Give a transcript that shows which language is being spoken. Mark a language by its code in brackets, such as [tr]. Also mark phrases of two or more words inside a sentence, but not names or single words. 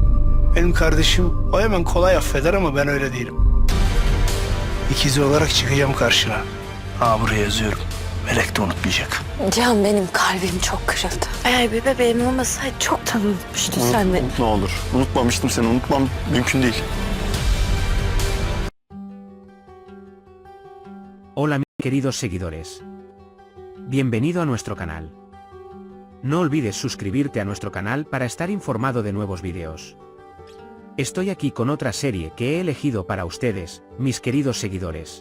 [tr] Benim kardeşim o hemen kolay affeder ama ben öyle değilim. İkizi olarak çıkacağım karşına. Ha, buraya yazıyorum. Melek de unutmayacak. Can, benim kalbim çok kırıldı. Eğer bir bebeğim olmasaydı çoktan unutmuştun sen beni. Ne olur. Unutmamıştım seni. Unutmam mümkün değil. [es] Hola mis queridos seguidores. Bienvenido a nuestro canal. No olvides suscribirte a nuestro canal para estar informado de nuevos vídeos. Estoy aquí con otra serie que he elegido para ustedes, mis queridos seguidores.